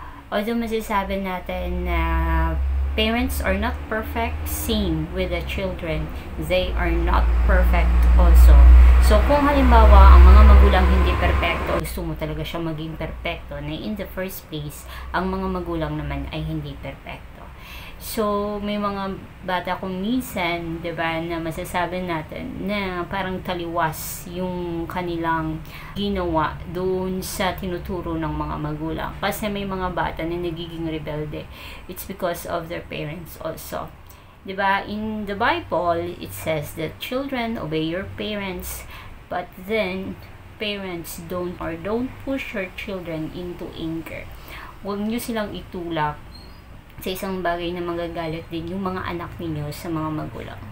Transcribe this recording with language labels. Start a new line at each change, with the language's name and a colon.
English: Although
Filipino: masasabi natin na
English: parents are not perfect, same with the children. They are not perfect also.
Filipino: So, kung halimbawa, ang mga magulang hindi perfecto, gusto mo talaga siya maging perfecto, na
English: in the first place,
Filipino: ang mga magulang naman ay hindi perfecto. So, may mga bata kung minsan, 'di ba, na masasabi natin na parang taliwas yung kanilang ginawa doon sa tinuturo ng mga magulang. Kasi may mga bata na nagiging rebelde.
English: It's because of their parents also. 'Di ba? In the Bible, it says that children obey your parents, but then parents don't push your children into anger.
Filipino: Huwag niyo silang itulak sa isang bagay na magagalit din yung mga anak ninyo sa mga magulang.